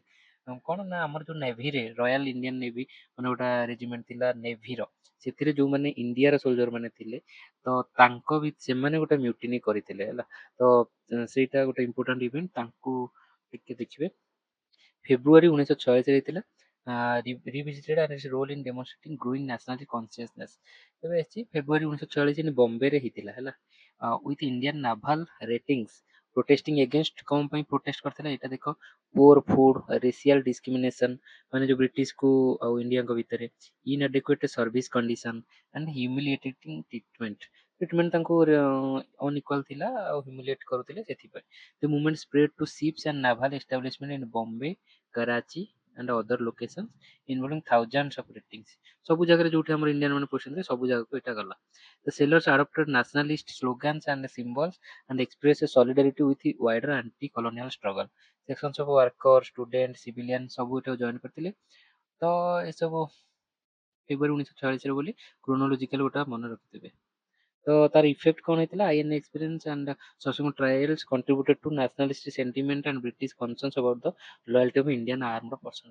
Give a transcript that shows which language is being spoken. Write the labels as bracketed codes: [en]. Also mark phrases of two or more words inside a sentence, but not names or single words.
[or] କଣ ନା ଆମର ଯୋଉ ନେଭିରେ ରୟାଲ ଇଣ୍ଡିଆନ୍ ନେଭି ମାନେ ଗୋଟେ ରେଜିମେଣ୍ଟ ଥିଲା ନେଭିର ସେଥିରେ ଯୋଉମାନେ ଇଣ୍ଡିଆର ସୋଲଜର ମାନେ ଥିଲେ ତ ତାଙ୍କ ସେମାନେ ଗୋଟେ ମ୍ୟୁଟିନି କରିଥିଲେ ହେଲା। ତ ସେଇଟା ଗୋଟେ [en] important event [or] ତାଙ୍କୁ ଟିକେ ଦେଖିବେ। [en] ଫେବୃଆରୀ 1946 ହେଇଥିଲା revisited and its role in demonstrating growing national consciousness। [or] ଏବେ ଆସିଛି ଫେବୃଆରୀ 1946 ବମ୍ବେରେ ହେଇଥିଲା ହେଲା [en] with Indian naval ratings protesting against [or] କଣ ପାଇଁ ପ୍ରୋଟେଷ୍ଟ କରିଥିଲା ଏଇଟା ଦେଖ [en] poor food racial discrimination [or] ମାନେ ଯୋଉ ବ୍ରିଟିଶକୁ ଆଉ ଇଣ୍ଡିଆଙ୍କ ଭିତରେ [en] inadequate service condition and humiliating treatment [or] ତାଙ୍କୁ ଅନଇକ୍ୱାଲ ଥିଲା ଆଉ ହ୍ୟୁମିଲିଏଟ୍ କରୁଥିଲେ ସେଥିପାଇଁ। [en] the movement spread to ships and naval establishment in Bombay Karachi and other locations involving thousands of ratings। [or] ସବୁ ଜାଗାରେ ଯୋଉଠି ଆମର ଇଣ୍ଡିଆନ ମାନେ ପୋଷଣ ଥିଲେ ସବୁ ଜାଗାକୁ ଏଇଟା ଗଲା। [en] The sailors adopted nationalist slogans and symbols and expressed solidarity with the wider anti-colonial struggle। Sections of worker, student, civilian [or] ସବୁ ଏଟାକୁ ଜଏନ୍ କରିଥିଲେ। ତ ଏସବୁ ଫେବୃଆରୀ 1946 ବୋଲି କ୍ରୋନୋଲୋଜିକାଲ ଗୋଟେ ମନେ ରଖିଥିବେ। ତ ତାର ଇଫେକ୍ଟ କଣ ହେଇଥିଲା [en] INA experience and subsequent trials contributed to nationalist sentiment and British concerns about the loyalty of Indian armed personnel.